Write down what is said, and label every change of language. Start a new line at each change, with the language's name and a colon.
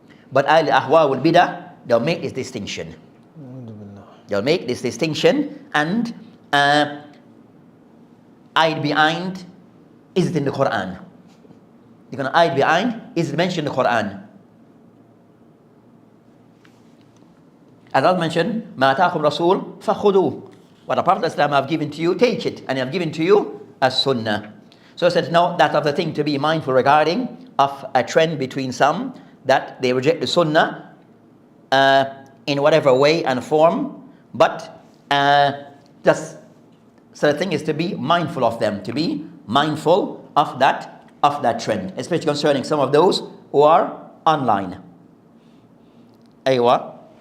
English: But Ahl-Ahwa wal Bidah, they'll make this distinction. They'll make this distinction and hide behind, is it in the Quran? They're going to hide behind, is it mentioned in the Quran?
Arabic: As I mentioned, مَا أَتَاكُمْ رَسُولٌ فَخُذُوهُ.
English: What the Prophet ﷺ have given to you, take it. And I have given to you as Sunnah. So I said, no, that's of the thing to be mindful regarding of a trend between some that they reject the Sunnah in whatever way and form, but just so the thing is to be mindful of them, to be mindful of that trend, especially concerning some of those who are online. Aywa.